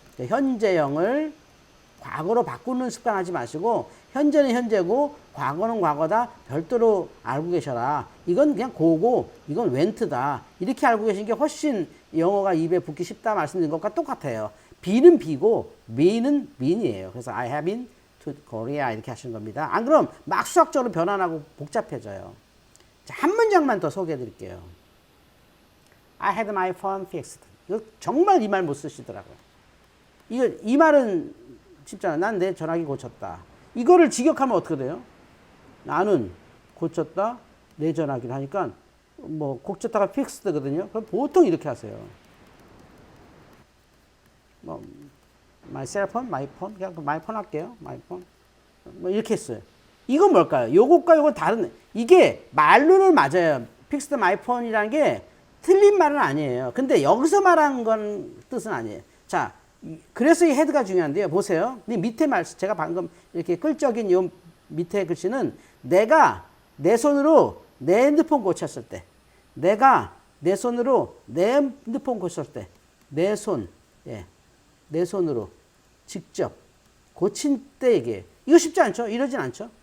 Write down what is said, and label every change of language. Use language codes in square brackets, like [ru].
[ko] 현재형을 과거로 바꾸는 습관 하지 마시고 현재는 현재고 과거는 과거다 별도로 알고 계셔라. 이건 그냥 고고 이건 웬트다. 이렇게 알고 계신 게 훨씬 영어가 입에 붙기 쉽다 말씀드린 것과 똑같아요. be는 be고 me는 mean이에요. 그래서 [en] I have been to Korea [ko] 이렇게 하시는 겁니다. 안 그럼 막 수학적으로 변환하고 복잡해져요. 자, 한 문장만 더 소개해 드릴게요. [en] I had my phone fixed. [ko] 이거 정말 이 말 못 쓰시더라고요. 이 말은 쉽잖아요. 난 내 전화기 고쳤다. 이거를 직역하면 어떻게 돼요? 나는 고쳤다. 내 전화기를 하니까 뭐 고쳤다가 fixed거든요. 그럼 보통 이렇게 하세요. 뭐 my cell phone, my phone, 그냥 my phone 할게요. my phone. 뭐 이렇게 했어요. 이건 뭘까요? 요것과 요건 다른, 이게 말로는 맞아요. [en] fixed my phone [ko] 이라는 게 틀린 말은 아니에요. 근데 여기서 말한 건 뜻은 아니에요. 자, 그래서 이 헤드가 중요한데요. 보세요. 이 밑에 말씀, 제가 방금 이렇게 끌적인 요 밑에 글씨는 내가 내 손으로 내 핸드폰 고쳤을 때, 내가 내 손으로 내 핸드폰 고쳤을 때, 내 손, 예, 내 손으로 직접 고친 때 얘기해요. 이거 쉽지 않죠? 이러진 않죠?